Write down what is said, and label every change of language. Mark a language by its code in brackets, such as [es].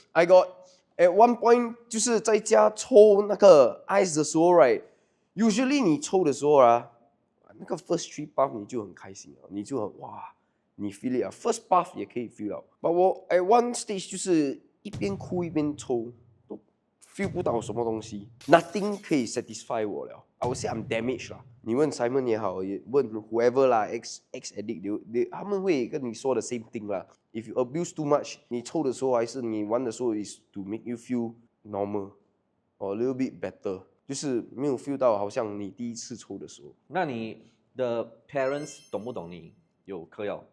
[en] I got at one point [zh] 就是在家抽那个 ice 的时候 ，right？Usually 你抽的时候啊，那个 [en] first 3 puff [zh] 你就很开心了，你就很哇，你 [en] feel it [zh] 啊 ，first puff 也可以 feel 到。 But 我 [en] at one stage [zh] 就是一边哭一边抽，都 feel 不到什么东西 ，nothing 可以 satisfy 我了。 [en] I would say I'm damaged [zh] 啦。你问 Simon 也好，也问 whoever 啦，ex addict，他们会跟你说的 [en] same thing [zh] 啦。 [en] If you abuse too much， [zh] 你抽的时候还是你玩的时候 [en] is to make you feel normal or a little bit better， 就是没有 feel 到 [zh] 好像你第一次抽的时候。那你的 parents 懂不懂你有嗑药？